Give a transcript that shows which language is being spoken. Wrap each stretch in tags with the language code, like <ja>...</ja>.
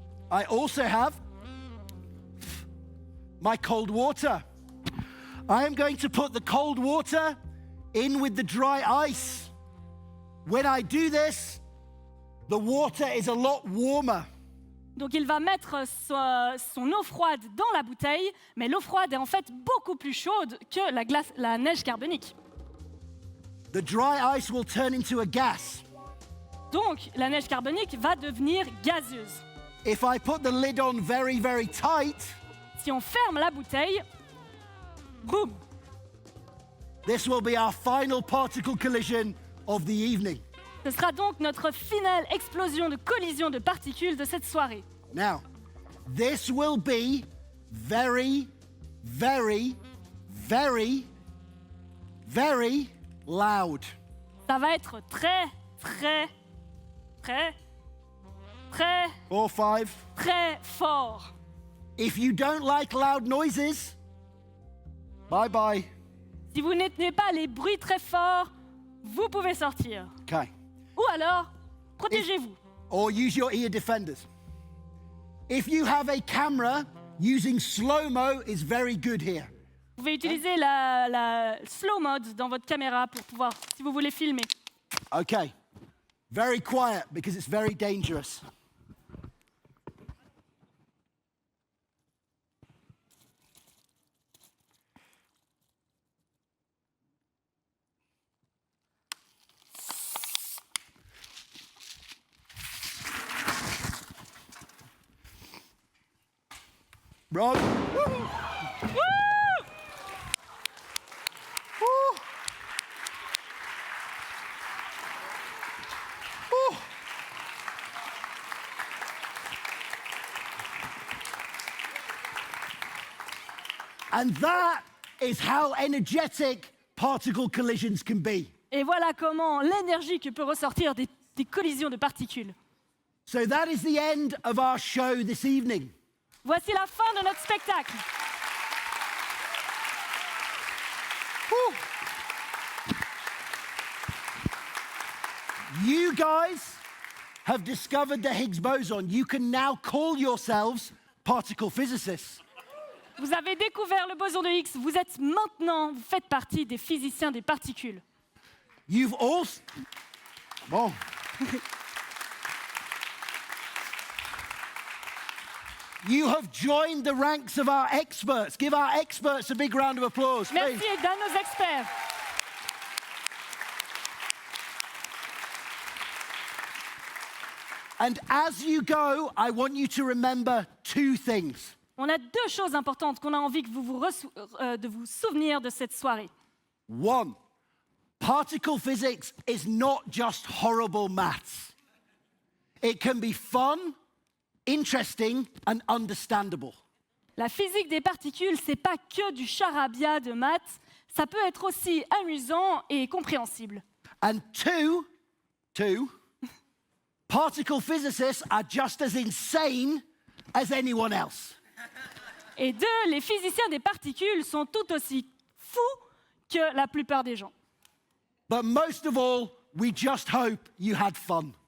<en>I also have my cold water. I am going to put the cold water in with the dry ice. When I do this, the water is a lot warmer.</en> <fr>Donc il va mettre son eau froide dans la bouteille, mais l'eau froide est en fait beaucoup plus chaude que la neige carbonique.</fr> <en>The dry ice will turn into a gas.</en> <fr>Donc la neige carbonique va devenir gazeuse.</fr> <en>If I put the lid on very, very tight,</en> <fr>Si on ferme la bouteille, boum,</fr> <en>this will be our final particle collision of the evening.</en> <fr>ce sera donc notre finale explosion de collision de particules de cette soirée.</fr> <en>Now, this will be very, very, very, very loud.</en> <fr>Ça va être très, très, très, très, 4, 5. très fort.</fr> <en>If you don't like loud noises, bye-bye.</en> <fr>Si vous n'aimez pas les bruits très forts, vous pouvez sortir.</fr> <en>Okay.</en> <fr>Ou alors, protégez-vous.</fr> <en>Or use your ear defenders. If you have a camera, using slow-mo is very good here.</en> <fr>Vous pouvez utiliser la slow mode dans votre caméra pour pouvoir, si vous voulez filmer.</fr> <en>Okay. Very quiet because it's very dangerous. Rob. Woo! Wouh! Woo! Woo! And that is how energetic particle collisions can be.</en> <fr>Et voilà comment l'énergie que peut ressortir des collisions de particules.</fr> <en>So that is the end of our show this evening.</en> <fr>Voici la fin de notre spectacle. Woo!</fr> <en>You guys have discovered the Higgs boson. You can now call yourselves particle physicists.</en> <fr>Vous avez découvert le boson de Higgs. Vous êtes maintenant, vous faites partie des physiciens des particules.</fr> <en>You've also... Bon. You have joined the ranks of our experts. Give our experts a big round of applause, please.</en> <fr>Merci à nos experts.</fr> <en>And as you go, I want you to remember two things.</en> <fr>On a deux choses importantes qu'on a envie que de vous souvenir de cette soirée.</fr> <en>One, particle physics is not just horrible maths. It can be fun, interesting, and understandable.</en> <fr>La physique des particules, c'est pas que du charabia de maths, ça peut être aussi amusant et compréhensible.</fr> <en>And two, particle physicists are just as insane as anyone else.</en> <fr>Et deux, les physiciens des particules sont tout aussi fous que la plupart des gens.</fr> <en>But most of all, we just hope you had fun.</en>